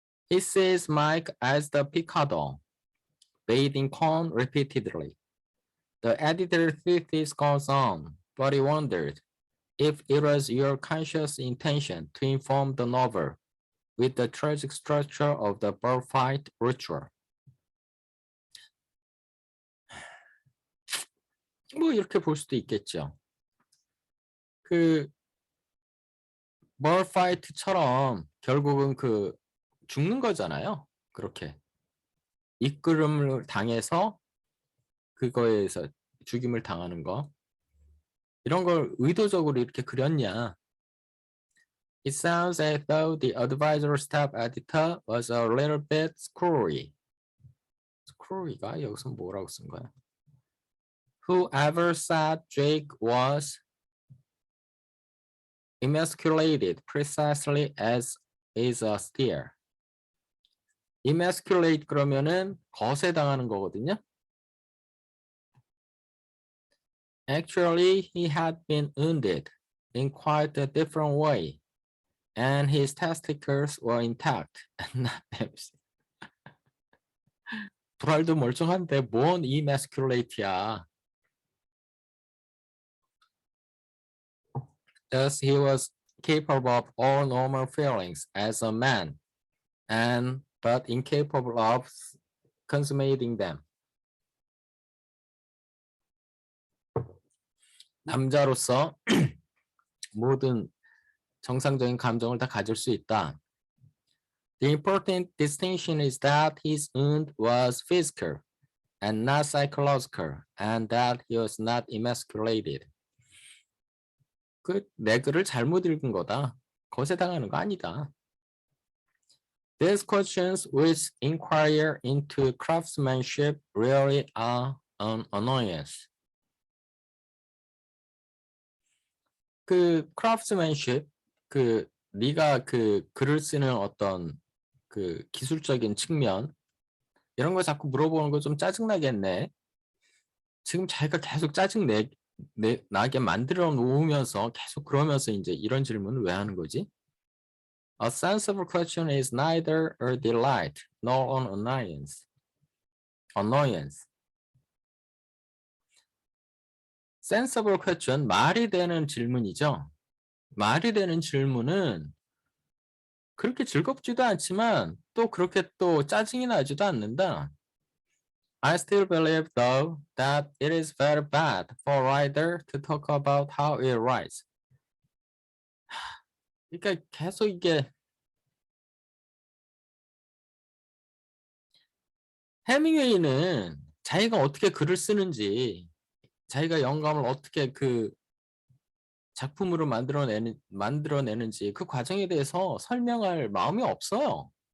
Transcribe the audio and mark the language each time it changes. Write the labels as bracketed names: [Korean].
[English] He sees Mike as the picador, bathing Cohn repeatedly. The editor's thesis goes on, but he wondered if it was your conscious intention to inform the novel with the tragic structure of the bullfight ritual. [Korean] 뭐 이렇게 볼 수도 있겠죠. 그 bullfight처럼 결국은 그 죽는 거잖아요. 그렇게 이끌음을 당해서 그거에서 죽임을 당하는 거. 이런 걸 의도적으로 이렇게 그렸냐. [English] It sounds as though the advisor staff editor was a little bit screwy. [Korean] screwy가 여기서 뭐라고 쓴 거야? [English] Whoever said Drake was emasculated precisely as is a steer. [Korean] emasculate 그러면은 거세당하는 거거든요. [English] Actually, he had been wounded in quite a different way, and his testicles were intact and not damaged. [Korean] 불알도 멀쩡한데 뭔 emasculate야. [English] Thus, he was capable of all normal feelings as a man, but incapable of consummating them. [Korean] 남자로서 모든 정상적인 감정을 다 가질 수 있다. [English] The important distinction is that his wound was physical and not psychological, and that he was not emasculated. [Korean] 내 글을 잘못 읽은 거다. 거세당하는 거 아니다. [English] These questions which inquire into craftsmanship really are an annoyance. [Korean] 그 craftsmanship, 네가 글을 쓰는 어떤 그 기술적인 측면 이런 거 자꾸 물어보는 거 좀 짜증나겠네. 지금 자기가 계속 나게 만들어 놓으면서 계속 그러면서 이제 이런 질문을 왜 하는 거지? [English] A sensible question is neither a delight nor an annoyance. Sensible question, [Korean] 말이 되는 질문이죠. 말이 되는 질문은 그렇게 즐겁지도 않지만 또 그렇게 또 짜증이 나지도 않는다. [English] I still believe though that it is very bad for a writer to talk about how he writes. [Korean] 그러니까 계속 이게 해밍웨이는 자기가 어떻게 글을 쓰는지 자기가 영감을 어떻게 그 작품으로 만들어내는지 그 과정에 대해서 설명할 마음이 없어요.